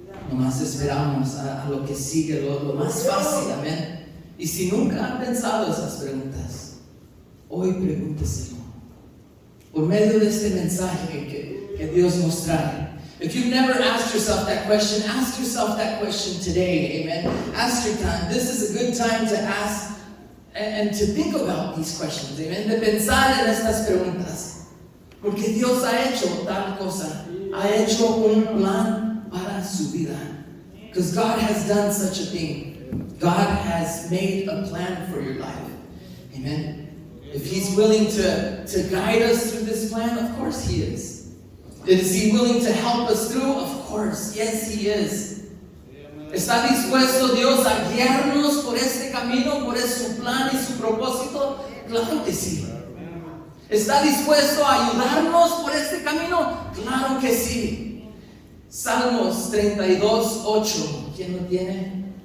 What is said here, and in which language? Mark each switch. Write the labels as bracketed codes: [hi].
[es] Nomás esperamos a lo que sigue, lo más fácil, amén. Y si nunca han pensado esas preguntas, hoy pregúnteselo. Por medio de este mensaje que Dios nos trae. [en] If you've never asked yourself that question, ask yourself that question today, amen. Ask your time. This is a good time to ask and to think about these questions, amen. [es] De pensar en estas preguntas. Porque Dios ha hecho tal cosa. Ha hecho un plan para su vida. [en] Because God has done such a thing. God has made a plan for your life. Amen. If He's willing to guide us through this plan, of course He is. Is He willing to help us through? Of course. Yes, He is. [es] ¿Está dispuesto Dios a guiarnos por este camino, por su plan y su propósito? Claro que sí. ¿Está dispuesto a ayudarnos por este camino? Claro que sí. Salmos 32, 8. ¿Quién lo tiene?